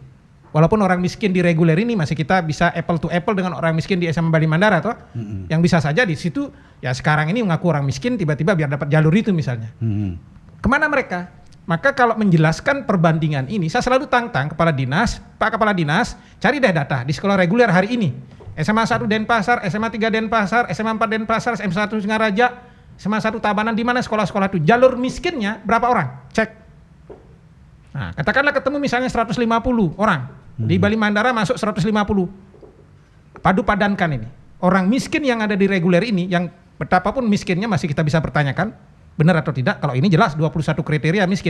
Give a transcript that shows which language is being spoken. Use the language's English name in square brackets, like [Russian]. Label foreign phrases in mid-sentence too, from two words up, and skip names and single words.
[Indonesian] Walaupun orang miskin di reguler ini masih kita bisa [English] apple to apple [Indonesian] dengan orang miskin di SMA Bali Mandara toh. Yang bisa saja di situ ya sekarang ini mengaku orang miskin tiba-tiba biar dapat jalur itu misalnya. Kemana mereka? Maka kalau menjelaskan perbandingan ini saya selalu tantang kepala dinas, Pak Kepala Dinas, cari deh data di sekolah reguler hari ini. SMA 1 Denpasar, SMA 3 Denpasar, SMA 4 Denpasar, SMA 1 Singaraja, SMA 1 Tabanan, di mana sekolah-sekolah itu jalur miskinnya berapa orang? Cek. Nah, katakanlah ketemu misalnya 150 orang. Di Bali Mandara masuk 150. Padu padankan ini. Orang miskin yang ada di reguler ini, yang betapapun miskinnya masih kita bisa pertanyakan, benar atau tidak, kalau ini jelas 21 kriteria miskin.